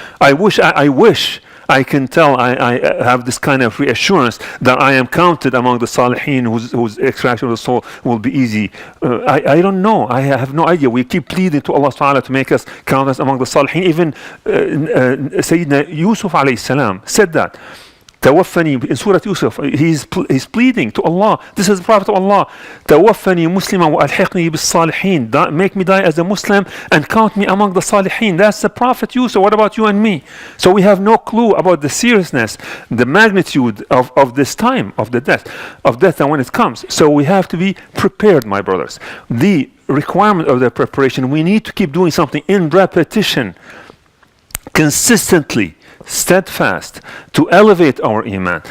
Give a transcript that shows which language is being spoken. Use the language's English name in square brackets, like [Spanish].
[English] I wish I can tell, I have this kind of reassurance that I am counted among the salihin whose extraction of the soul will be easy. I don't know. I have no idea. We keep pleading to Allah subhanahu wa ta'ala to make us count us among the salihin. Even Sayyidina Yusuf alayhi salam said that. [Arabic] توفني [English] in Surah Yusuf, he's pleading to Allah. This is the Prophet of Allah. [Arabic] توفني مسلما وألحقني بالصالحين. [English] Make me die as a Muslim and count me among the Salihin. That's the Prophet Yusuf. What about you and me? So we have no clue about the seriousness, the magnitude of this time of death and when it comes. So we have to be prepared, my brothers. The requirement of the preparation, we need to keep doing something in repetition, consistently, steadfast, to elevate our iman.